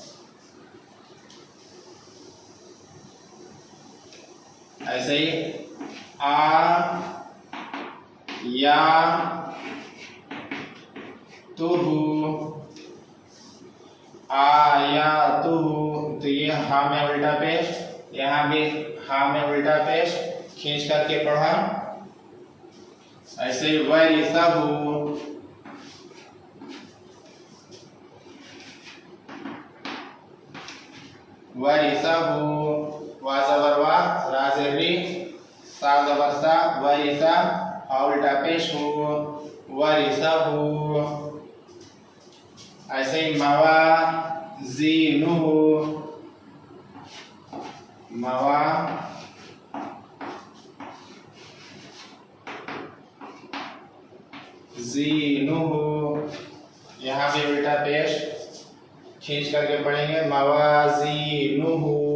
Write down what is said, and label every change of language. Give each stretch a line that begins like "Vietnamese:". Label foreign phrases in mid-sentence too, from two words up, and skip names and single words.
Hindi: ऐसे ही आ, या, तुहु, आया तुहु, तो ये हा में उल्टा पेश, यहाँ भी हा में उल्टा पेश खींच करके पढ़ा। ऐसे ही वरिसहु, वरिसहु, वा जबर वा, रा ज़ेरी, सा जबर सा, वरिसा, हा उल्टा पेश हो, वरिसहु। ऐसे ही मवाज़ीनुहु, मवाज़ीनुहु, यहाँ भी उल्टा पेश खींच करके पढ़ेंगे, मवाज़ीनुहु।